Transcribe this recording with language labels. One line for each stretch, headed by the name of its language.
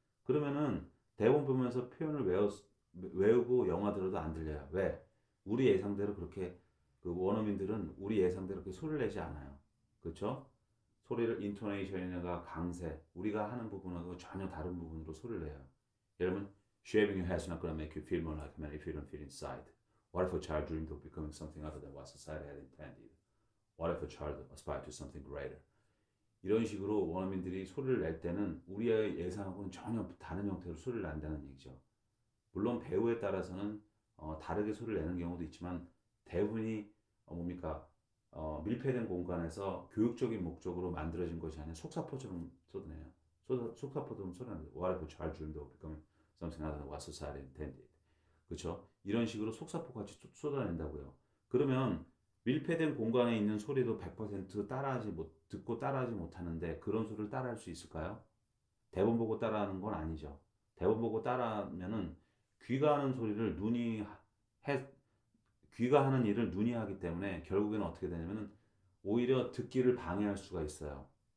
Korean: 그러면은 대본 보면서 외우고 영화 들어도 안 들려요. 왜? 우리 예상대로 그렇게 그 원어민들은 우리 예상대로 그렇게 소리를 내지 않아요. 그렇죠? 소리를 인토네이션이나 강세 우리가 하는 부분하고 전혀 다른 부분으로 소리를 내요. 예를 들면
English: shaving your head is not going to make you feel more like a man if you don't feel inside. What if a child dreamed of becoming something other than what society had intended? What if a child aspired to something greater?
Korean: 이런 식으로 원어민들이 소리를 낼 때는 우리의 예상하고는 전혀 다른 형태로 소리를 낸다는 얘기죠. 물론 배우에 따라서는 다르게 소리를 내는 경우도 있지만 대부분이 뭡니까 밀폐된 공간에서 교육적인 목적으로 만들어진 것이 아니라 속사포처럼 쏟아내요. 속사포처럼 쏟아내요.
English: What if a child dreamed of becoming something other than what society intended?
Korean: 그렇죠? 이런 식으로 속사포같이 쏟아낸다고요. 그러면 밀폐된 공간에 있는 소리도 100% 듣고 따라하지 못하는데 그런 소리를 따라할 수 있을까요? 대본 보고 따라하는 건 아니죠. 대본 보고 따라하면은 귀가 하는 소리를 해, 귀가 하는 일을 눈이 하기 때문에 결국에는 어떻게 되냐면은 오히려 듣기를 방해할 수가 있어요.